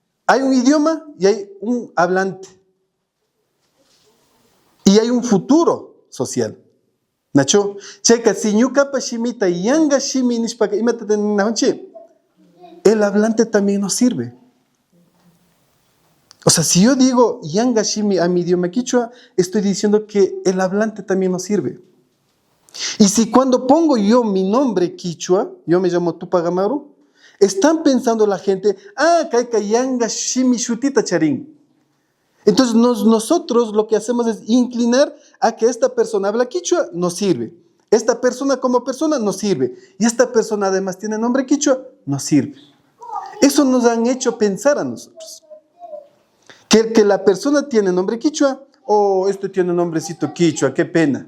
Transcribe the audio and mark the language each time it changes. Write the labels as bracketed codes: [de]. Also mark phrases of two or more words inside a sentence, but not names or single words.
[es] Hay un idioma y hay un hablante. Y hay un futuro social. [qu] Nacho, checa, si ñucapa shimita yanga shimi nishpaka imata teninajonchi, [es] el hablante también nos sirve. O sea, si yo digo [qu] yanga shimi [es] a mi idioma quichua, estoy diciendo que el hablante también nos sirve. Y si cuando pongo yo mi nombre quichua, yo me llamo Tupac Amaru, están pensando la gente, [qu] kaika yanga shimi shutita charín. [es] Entonces nosotros lo que hacemos es inclinar a que esta persona habla quichua, nos sirve. Esta persona como persona nos sirve. Y esta persona además tiene nombre quichua, nos sirve. Eso nos han hecho pensar a nosotros. Que la persona tiene nombre quichua, este tiene nombrecito quichua, qué pena.